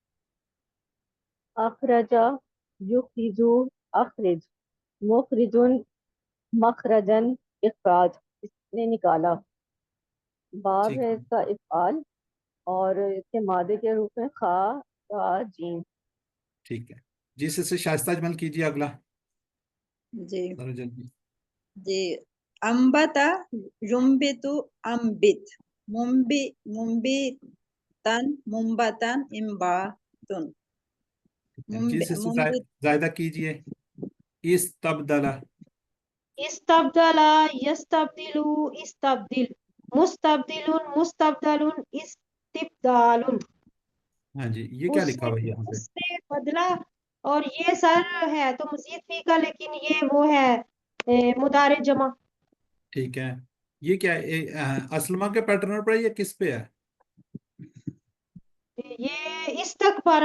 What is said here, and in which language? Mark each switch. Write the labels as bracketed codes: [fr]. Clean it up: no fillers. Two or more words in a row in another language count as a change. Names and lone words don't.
[ar] اخرجا یخرجو اخرج مخرجن مخرجن اخراج [ur] اس نے نکالا. باب ٹھیک ہے اس کا افعال اور اس کے مادے کے روپ میں خا را جیم. ٹھیک ہے جی سسٹر شائستہ اجمل کیجیے اگلا جی ذرا جلدی. [ar] جی امبتا یمبتو امبت ممبتن ممبتن امباتن [ur] جی سسٹر [ar] ممبت. [ur] زائدہ کیجیے استبدلہ. [ar] استبدل یستبدلو استبدل مستبدل مستبدل استبدال. [ur] ہاں جی یہ کیا لکھا ہوا ہے یہاں پہ؟ اس نے بدلا اور یہ سر ہے تو مزید فی کا لیکن یہ وہ ہے مضارع جمع. ٹھیک ہے یہ کیا ہے اسلمہ کے پیٹرن پر ہے یا کس پہ ہے؟ یہ استغفر